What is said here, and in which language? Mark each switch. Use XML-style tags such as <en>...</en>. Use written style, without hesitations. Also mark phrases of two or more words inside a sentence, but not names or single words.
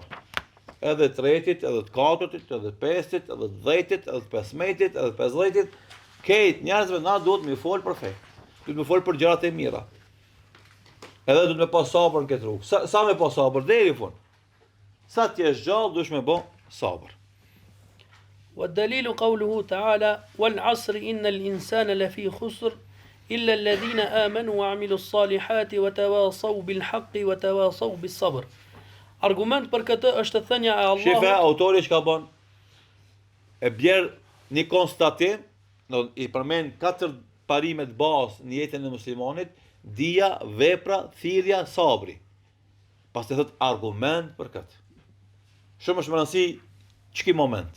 <sq>Edhe tretit, edhe të katërtit, edhe të pestit, edhe të 10-tit, edhe të 15-tit, edhe të 50-tit, kejt njerëzve na duhet me folë për fe. duhet me fol për gjërat e mira. Edhe duhet me pas sabër në këtë rrugë. Sa me pas sabër deri në fund. Sa ti je gjallë duhesh me bë sabër.</sq> <ar>والدليل قوله تعالى والعصر إن الإنسان لفي خسر إلا الذين آمنوا وعملوا الصالحات وتواصوا بالحق وتواصوا بالصبر.</ar> <sq>Argument për këtë është thënia e Allahut. Shefe, autori çka bën? E bjerë një konstatim, i përmend 4 parimet bazë në jetën e muslimanit, dija, vepra, thirrja, sabri. Pastaj thot argument për këtë. Shumë është më rëndësi ç'ki moment.</sq>